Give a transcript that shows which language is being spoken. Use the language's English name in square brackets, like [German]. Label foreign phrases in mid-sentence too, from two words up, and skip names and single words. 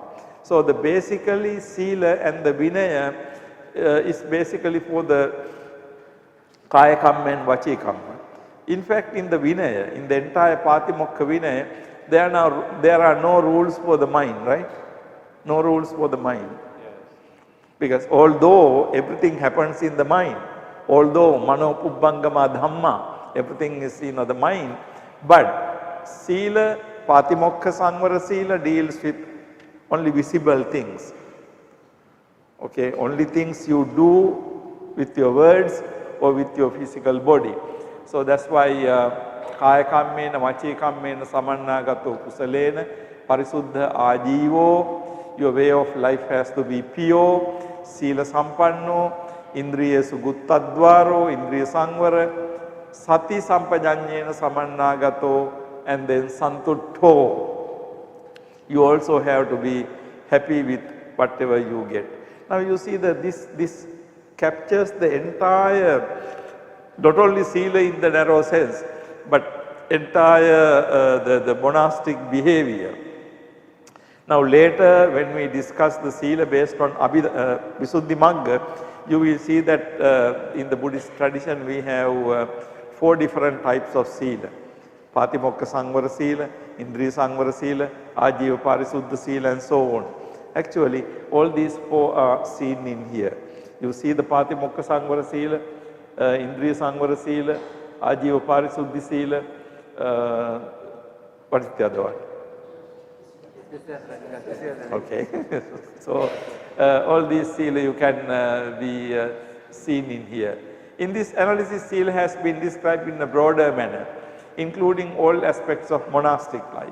[English] So the basically Sila and the Vinaya is basically for the [Pali] Kaya Kamma [English] and [Pali] Vachi Kamma. [English] In fact, in the Vinaya, in the entire [Pali] Patimokha Vinaya, [English] there are no rules for the mind, right? No rules for the mind. Yeah. Because although everything happens in the mind, although [Pali] mano pubbangama dhamma, [English] everything is the mind, but sila, [Pali] patimokha samvara sila [English] deals with only visible things. Okay, only things you do with your words or with your physical body. So that's why [Pali] kaya kammena, vachi kammena, samannagato kusalena, parisuddha ajivo, [English] your way of life has to be pure, [Pali] sila sampanno, indriya suguttadvaro, indriya sangvara, sati sampajanyena samannagato, [English] and then santutto. You also have to be happy with whatever you get. Now you see that this captures the entire, not only sila in the narrow sense, but entire the monastic behavior. Now later when we discuss the sila based on Visuddhimagga, you will see that in the Buddhist tradition we have 4 different types of sila. [Pali] Patimokha Sangvara Sila, Indriya Sangvara Sila, Ajiva Parisuddha Sila, [English] and so on. Actually, all these 4 are seen in here. You see the [Pali] Patimokha Sangvara Sila, Indriya Sangvara Sila, Ajiva Parisuddha Sila, [English] what is the other one? Okay. So, all these sila you can be seen in here. In this analysis, sila has been described in a broader manner, including all aspects of monastic life.